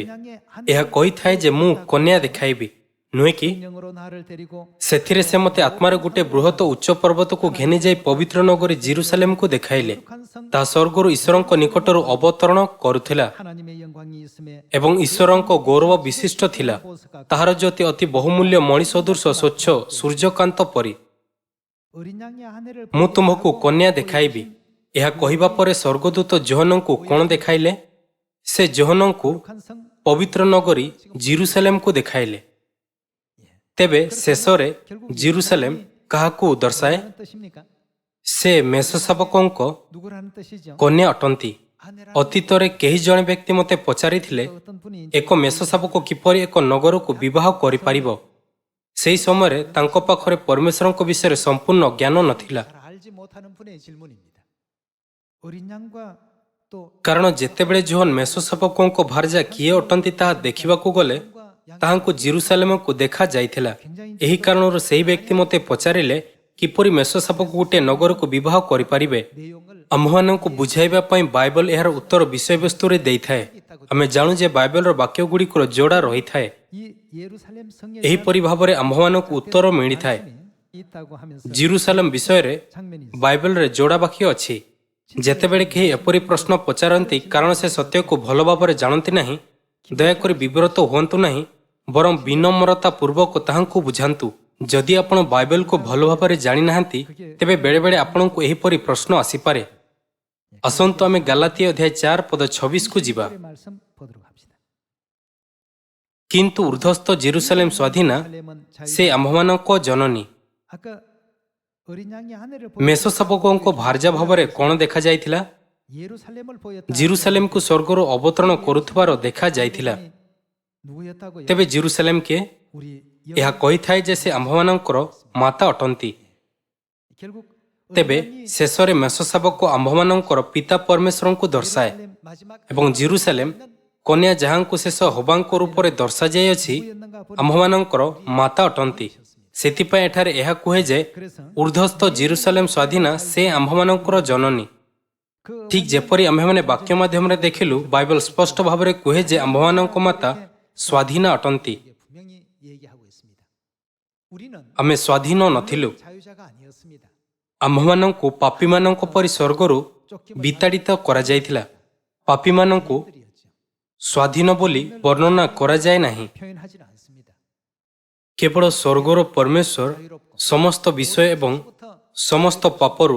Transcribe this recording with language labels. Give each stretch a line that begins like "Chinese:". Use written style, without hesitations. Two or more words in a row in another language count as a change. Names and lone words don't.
Odia: ଏହା କହିଥାଏ ଯେ ମୁଁ କନ୍ୟା ଦେଖାଇବି, ନୁହେଁ କି?
Korean: 영으로 나를 데리고
Odia: ସେଥିରେ ସେ ମୋତେ ଆତ୍ମାରେ ଗୋଟିଏ ବୃହତ ଉଚ୍ଚ ପର୍ବତକୁ ଘେନିଯାଇ ପବିତ୍ର ନଗରୀ ଜିରୁସାଲେମକୁ ଦେଖାଇଲେ।
Korean: 북한 성
Odia: ତାହା ସ୍ୱର୍ଗରୁ ଈଶ୍ୱରଙ୍କ ନିକଟରୁ ଅବତରଣ କରୁଥିଲା
Korean: 하나님의 영광이 있음에
Odia: ଏବଂ ଈଶ୍ୱରଙ୍କ ଗୌରବ ବିଶିଷ୍ଟ ଥିଲା। ତାହାର ଜ୍ୟୋତି ଅତି ବହୁମୂଲ୍ୟ ମଣି ସଦୃଶ ସ୍ୱଚ୍ଛ ସୂର୍ଯ୍ୟକାନ୍ତ ପରି।
Korean: 어린 양의 아내를
Odia: ମୁଁ ତୁମ୍ଭକୁ କନ୍ୟା ଦେଖାଇବି। ଏହା କହିବା ପରେ ସ୍ୱର୍ଗଦୂତ ଯୋହନଙ୍କୁ କ'ଣ ଦେଖାଇଲେ? ସେ ଯୋହନଙ୍କୁ
Korean: 북한 성
Odia: ପବିତ୍ର ନଗରୀ ଜିରୁସାଲେମକୁ ଦେଖାଇଲେ। ତେବେ ଶେଷରେ ଜିରୁସାଲେମ କାହାକୁ ଦର୍ଶାଏ?
Korean: 누구라는 뜻입니까?
Odia: ସେ ମେଷଶାବକଙ୍କ
Korean: 누구라는 뜻이죠?
Odia: କନ୍ୟା ଅଟନ୍ତି।
Korean: 아내라는
Odia: ଅତୀତରେ କେହି ଜଣେ ବ୍ୟକ୍ତି ମୋତେ ପଚାରିଥିଲେ,
Korean: 어떤 분이
Odia: ଏକ ମେଷଶାବକ କିପରି ଏକ ନଗରକୁ ବିବାହ କରିପାରିବ? ସେହି ସମୟରେ ତାଙ୍କ ପାଖରେ ପରମେଶ୍ୱରଙ୍କ ବିଷୟରେ ସମ୍ପୂର୍ଣ୍ଣ ଜ୍ଞାନ ନଥିଲା।
Korean: 잘 알지 못하는 분의 질문입니다. 어린 양과 또
Odia: କାରଣ ଯେତେବେଳେ ଜୋହନ ମେଷଶାବକଙ୍କ ଭାରଜା କିଏ ଅଟନ୍ତି ତାହା ଦେଖିବାକୁ ଗଲେ ତାହାଙ୍କୁ ଜିରୁସାଲେମକୁ ଦେଖାଯାଇଥିଲା। ଏହି କାରଣରୁ ସେହି ବ୍ୟକ୍ତି ମୋତେ ପଚାରିଲେ କିପରି ମେଷଶାବକ ଗୋଟିଏ ନଗରକୁ ବିବାହ କରିପାରିବେ।
Korean: 내용을
Odia: ଆମ୍ଭମାନଙ୍କୁ ବୁଝାଇବା ପାଇଁ ବାଇବଲ ଏହାର ଉତ୍ତର ବିଷୟବସ୍ତୁରେ ଦେଇଥାଏ। ଆମେ ଜାଣୁ ଯେ ବାଇବଲର ବାକ୍ୟଗୁଡ଼ିକର ଯୋଡ଼ା ରହିଥାଏ।
Korean: 이 예루살렘 성에
Odia: ଏହିପରି ଭାବରେ ଆମ୍ଭମାନଙ୍କୁ ଉତ୍ତର ମିଳିଥାଏ।
Korean: 있다고 하면서
Odia: ଜିରୁସାଲେମ ବିଷୟରେ
Korean: 장면이 있어요.
Odia: ବାଇବଲରେ ଯୋଡ଼ା ବାକ୍ୟ ଅଛି। ଯେତେବେଳେ କେହି ଏପରି ପ୍ରଶ୍ନ ପଚାରନ୍ତି କାରଣ ସେ ସତ୍ୟକୁ ଭଲ ଭାବରେ ଜାଣନ୍ତି ନାହିଁ, ଦୟାକରି ବିବ୍ରତ ହୁଅନ୍ତୁ ନାହିଁ, ବରଂ ବିନମ୍ରତା ପୂର୍ବକ ତାହାଙ୍କୁ ବୁଝାନ୍ତୁ। ଯଦି ଆପଣ ବାଇବଲକୁ ଭଲ ଭାବରେ ଜାଣିନାହାନ୍ତି ତେବେ ବେଳେବେଳେ ଆପଣଙ୍କୁ ଏହିପରି ପ୍ରଶ୍ନ ଆସିପାରେ। ଆସନ୍ତୁ ଆମେ ଗାଲାତିଆ ଅଧ୍ୟାୟ 4 ପଦ 26କୁ ଯିବା।
Korean: 의 말씀 보도록 합시다.
Odia: କିନ୍ତୁ ଉର୍ଦ୍ଧ୍ୱସ୍ଥ ଜେରୁସାଲେମ ସ୍ୱାଧୀନା,
Korean: 예루살렘은
Odia: ସେ ଆମ୍ଭମାନଙ୍କ ଜନନୀ।
Korean: 아까 어린 양의 아내를
Odia: ମେଷଶାବକଙ୍କ ଭାରଜା ଭାବରେ କ'ଣ ଦେଖାଯାଇଥିଲା?
Korean: 예루살렘을 보였다.
Odia: ଜିରୁସାଲେମକୁ ସ୍ୱର୍ଗରୁ ଅବତରଣ କରୁଥିବାର ଦେଖାଯାଇଥିଲା।
Korean: 누구였다고요?
Odia: ତେବେ ଜିରୁସାଲେମ କିଏ?
Korean: 우리
Odia: ଏହା କହିଥାଏ ଯେ ସେ ଆମ୍ଭମାନଙ୍କର ମାତା ଅଟନ୍ତି।
Korean: 결국
Odia: ତେବେ ଶେଷରେ ମେଷଶାବକ ଆମ୍ଭମାନଙ୍କର ପିତା ପରମେଶ୍ୱରଙ୍କୁ ଦର୍ଶାଏ
Korean: 예루살렘 마지막
Odia: ଏବଂ ଜିରୁସାଲେମ କନ୍ୟା ଯାହାଙ୍କୁ ଶେଷ ହବାଙ୍କ ରୂପରେ ଦର୍ଶାଯାଇଅଛି ଆମ୍ଭମାନଙ୍କର ମାତା ଅଟନ୍ତି। ସେଥିପାଇଁ ଏଠାରେ ଏହା କୁହେ ଯେ
Korean: 그래서
Odia: ଉର୍ଦ୍ଧ୍ୱସ୍ଥ ଜିରୁସାଲେମ ସ୍ୱାଧୀନା ସେ ଆମ୍ଭମାନଙ୍କର ଜନନୀ।
Korean: 그
Odia: ଠିକ୍ ଯେପରି ଆମ୍ଭେମାନେ ବାକ୍ୟ ମାଧ୍ୟମରେ ଦେଖିଲୁ, ବାଇବଲ ସ୍ପଷ୍ଟ ଭାବରେ କୁହେ ଯେ ଆମ୍ଭମାନଙ୍କ ମାତା ସ୍ୱାଧୀନା ଅଟନ୍ତି।
Korean: 분명히 얘기하고 있습니다. 우리는
Odia: ଆମେ ସ୍ୱାଧୀନ ନଥିଲୁ।
Korean: 자유자가 아니었습니다.
Odia: ଆମ୍ଭମାନଙ୍କୁ ପାପୀମାନଙ୍କ ପରି ସ୍ୱର୍ଗରୁ ବିତାଡ଼ିତ କରାଯାଇଥିଲା। ପାପୀମାନଙ୍କୁ
Korean: 들이었죠.
Odia: ସ୍ୱାଧୀନ ବୋଲି ବର୍ଣ୍ଣନା କରାଯାଏ ନାହିଁ।
Korean: 표현하지는 않습니다.
Odia: କେବଳ ସ୍ୱର୍ଗର ପରମେଶ୍ୱର ସମସ୍ତ ବିଷୟ ଏବଂ ସମସ୍ତ ପାପରୁ